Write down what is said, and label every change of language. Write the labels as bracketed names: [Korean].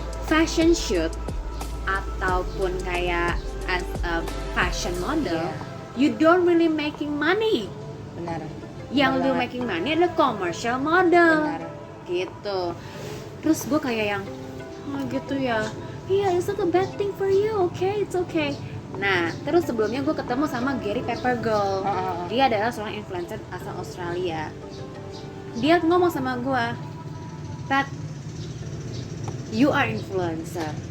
[English] Fashion shoot [Indonesian] ataupun kayak [English] as a fashion model, you don't really making money. [Indonesian] Benar. Yang lu [English] making money [Indonesian] adalah [English] commercial model. [Indonesian] Benar. Gitu. Terus gue kayak yang, oh gitu ya. [English] Yeah, it's not a bad thing for you, okay? It's okay. [Indonesian] Nah, terus sebelumnya gue ketemu sama Gary Peppergirl. Dia adalah seorang influencer asal Australia. Dia ngomong sama gue, Pat, [English] you are influencer.